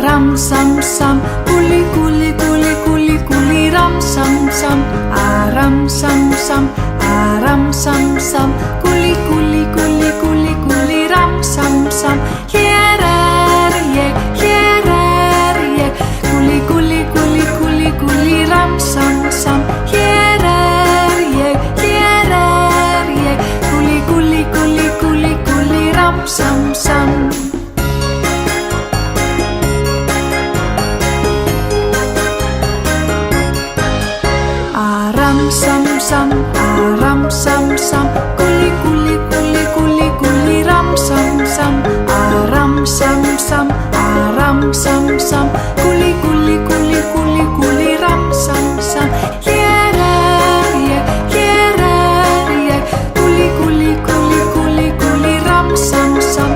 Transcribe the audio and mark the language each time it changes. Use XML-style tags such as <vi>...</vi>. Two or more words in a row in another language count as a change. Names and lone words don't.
<is>Aram sam sam, gulli gulli gulli gulli gulli ram sam sam. Aram sam sam, aram sam sam, gulli gulli gulli gulli gulli ram sam sam. Hér ég, gulli gulli gulli gulli gulli ram sam sam. Hér ég, gulli gulli gulli gulli gulli ram sam sam. Aram sam sam, aram sam sam, gulli gulli gulli gulli gulli ram sam sam. Aram sam sam, aram sam sam, gulli gulli gulli gulli gulli ram sam sam. Hér ég, gulli gulli gulli gulli gulli ram sam sam.</is>